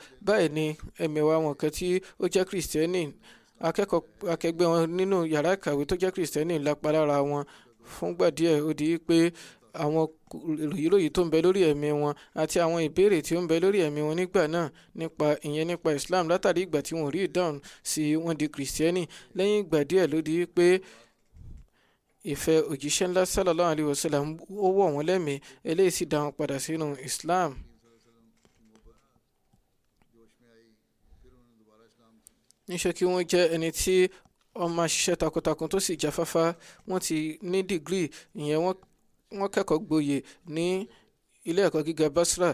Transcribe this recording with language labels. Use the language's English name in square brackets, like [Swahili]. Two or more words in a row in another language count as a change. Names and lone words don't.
[Yoruba] Báyìí ni ẹ̀mẹ̀wà wọn kan tí ó jẹ́ Kìrìsìtẹ́nì, akẹgbẹ́ wọn nínú yàrá ìkàwé tó jẹ́ Kìrìsìtẹ́nì lápá lára wọn fúngbà díẹ̀. Ó di pé àwọn ròyìnròyìn tó ń bẹ lórí ẹ̀mí wọn àti àwọn ìbéèrè tí ó ń bẹ lórí ẹ̀mí wọn nígbà náà nípa Islam látàrí ìgbà tí wọ́n rí ìdáhùn sí wọ́n di Kìrìsìtẹ́nì. Lẹ́yìn ìgbà díẹ̀ ló di pé ìfẹ́ òjíṣẹ́ ńlá [Arabic] صلى الله عليه وسلم [Yoruba] ó wọ̀ wọ́n lẹ́mìí, eléyìí sì dá wọn padà sínú Islam. Níṣẹ́ kí wọ́n jẹ́ ẹni tí wọ́n máa ṣiṣẹ́ takuntakun tó sì jáfáfá. Wọ́n ti ní dìgírì, ìyẹn wọ́n kẹ́kọ̀ọ́ gboyè ní ilé ẹ̀kọ́ gíga Basra.